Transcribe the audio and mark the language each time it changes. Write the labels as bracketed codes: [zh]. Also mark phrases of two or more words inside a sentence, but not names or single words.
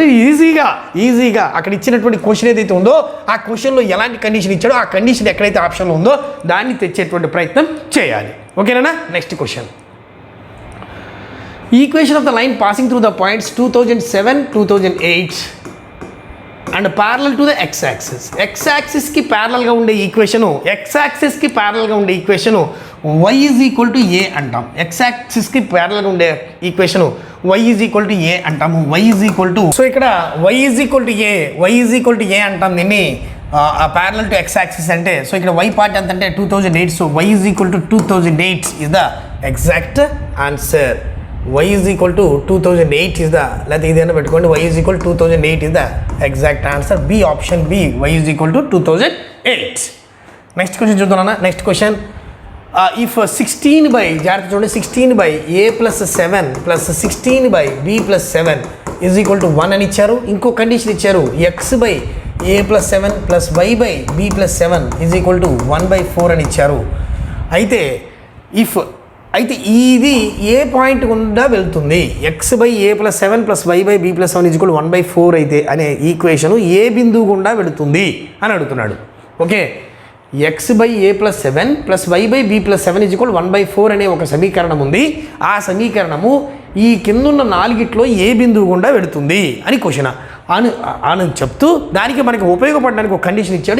[te] ఈజీగా అక్కడ ఇచ్చినటువంటి క్వశ్చన్ ఏదైతే ఉందో ఆ క్వశ్చన్లో ఎలాంటి కండిషన్ ఇచ్చాడో ఆ కండిషన్ ఎక్కడైతే ఆప్షన్లో ఉందో దాన్ని తెచ్చేటువంటి ప్రయత్నం చేయాలి. ఓకేనా? [en] next question, equation of the line passing through the points 2007, 2008 and parallel to the x axis. [te] x యాక్సిస్కి ప్యారలల్గా ఉండే ఈక్వేషను [en] y = a [te] అంటాం. x యాక్సిస్కి ప్యారలల్గా ఉండే ఈక్వేషను [en] y = a [te] అంటాము. సో ఇక్కడ [en] y = a [te] అంటాం దీన్ని [en] parallel to x axis [te] అంటే. [en] సో ఇక్కడ y part [te] ఎంత అంటే [en] 2008. so y = 2008 is the exact answer. y = 2008 is the, [te] లేకపోతే ఇదేనా పెట్టుకోండి, [en] y = 2008 is the exact answer. B, option B, y = 2008. next question చూద్దాం. next question, if 16 చూడండి, 16/a + 7 + 16/b + 7 = 1 [te] అని ఇచ్చారు. ఇంకో కండిషన్ ఇచ్చారు, [en] x/a + 7 + y/b + 7 = 1/4 [te] అని ఇచ్చారు. అయితే ఇది ఏ పాయింట్ గుండా వెళ్తుంది? [en] x/a + 7 + y/b + 7 = 1/4 [te] అయితే అనే ఈక్వేషను ఏ బిందువు గుండా వెళుతుంది అని అడుగుతున్నాడు. [en] okay, x by a plus 7 plus y by b plus 7 equal 1/4 [te] అనే ఒక సమీకరణం ఉంది. ఆ సమీకరణము ఈ కిందున్న నాలుగిట్లో ఏ బిందువు గుండా వెళుతుంది అని క్వశ్చన్ అని చెప్తూ దానికి మనకి ఉపయోగపడడానికి ఒక కండిషన్ ఇచ్చాడు.